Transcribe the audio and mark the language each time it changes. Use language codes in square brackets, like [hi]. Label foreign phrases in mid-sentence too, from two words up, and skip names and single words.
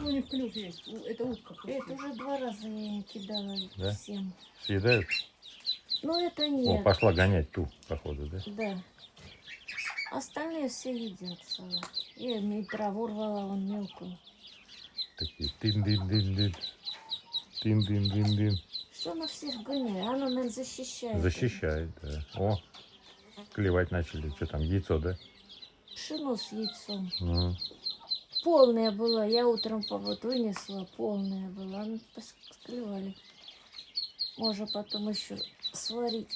[ru] Ну, у них клюв есть. Это утка. Это уже 2 раза я кидала Да? всем. Съедают? Но это О, нет. пошла гонять ту, походу, да? Да. Остальные все едят салат. Я и траву рвала, вон мелкую. Такие тын-дын-дын-дын. Тын-дын-дын-дын. Что она всех гоняет? Она, наверное, защищает. Защищает, да. О, клевать начали. Что там, яйцо, да? Пшено с яйцом. М. Полная была. Я утром повод вынесла. Полная была. Ну, склевали. Можно потом еще сварить.